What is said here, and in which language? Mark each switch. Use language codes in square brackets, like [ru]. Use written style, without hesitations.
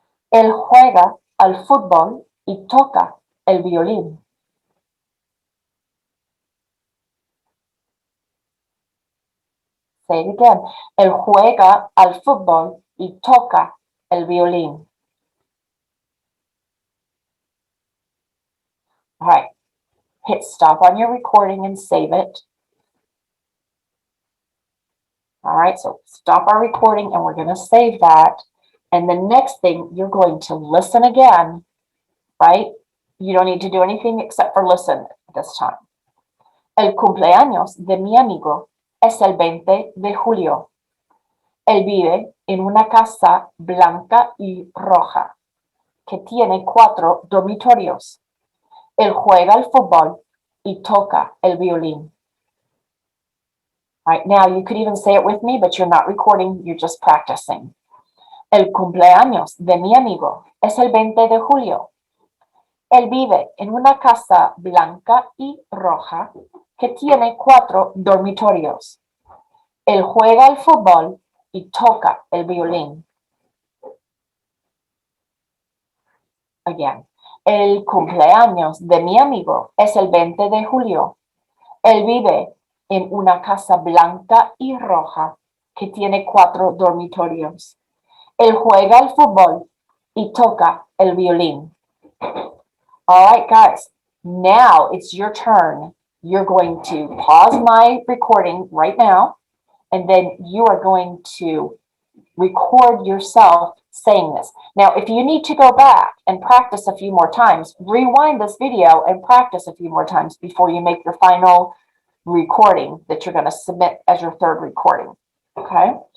[es] Él juega al fútbol y toca el violín. [en] Say it again. [es] Él juega al fútbol y toca el violín. [en] All right. Hit stop on your recording and save it. All right, so stop our recording and we're going to save that. And the next thing, you're going to listen again, right? You don't need to do anything except for listen this time. [es] El cumpleaños de mi amigo es el 20 de julio. Él vive en una casa blanca y roja que tiene 4 dormitorios. Él juega al fútbol y toca el violín. [en] All right, now you could even say it with me, but you're not recording, you're just practicing. [es] El cumpleaños de mi amigo es el 20 de julio. Él vive en una casa blanca y roja que tiene 4 dormitorios. Él juega al fútbol y toca el violín. [en] Again. [es] El cumpleaños de mi amigo es el 20 de julio. Él vive en una casa blanca y roja que tiene 4 dormitorios. Él juega al fútbol y toca el violín. [en] All right, guys, now it's your turn. You're going to pause my recording right now, and then you are going to record yourself saying this. Now, if you need to go back and practice a few more times, rewind this video and practice a few more times before you make your final recording that you're going to submit as your third recording. Okay?